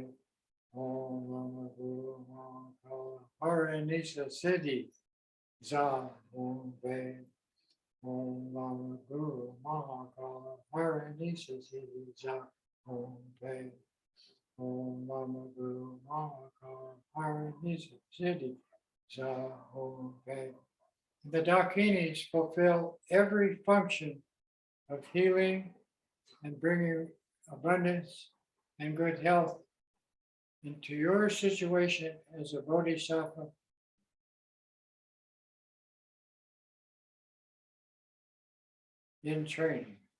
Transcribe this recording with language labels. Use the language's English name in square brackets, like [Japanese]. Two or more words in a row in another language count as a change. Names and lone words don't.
[Sanskrit] Om Lama Guru Maka Haranisa Siddhi Za Om Pe. Om Lama Guru Mahakala Haranisa Siddhi Za Om Pe. Om Lama Guru Mahakala Haranisa Siddhi Za Om Pe. [English] The Dakinis fulfill every function of healing and bringing abundance and good health into your situation as a bodhisattva in training.